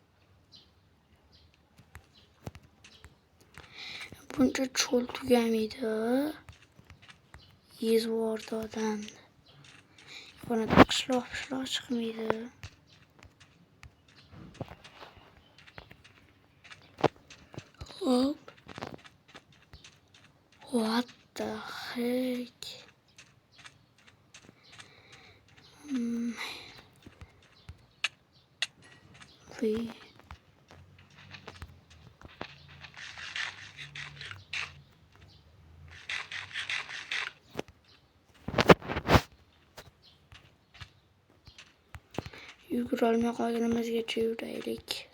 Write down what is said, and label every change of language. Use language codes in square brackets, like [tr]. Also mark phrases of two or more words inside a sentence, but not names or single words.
[uz] Buncha cho'l tugamaydi. Yezvordi odamni. Buni qishloq chiqmaydi. Hop. [en] What the heck? Wait. [uz] Yugurolmay qolganimizgacha yuraylik.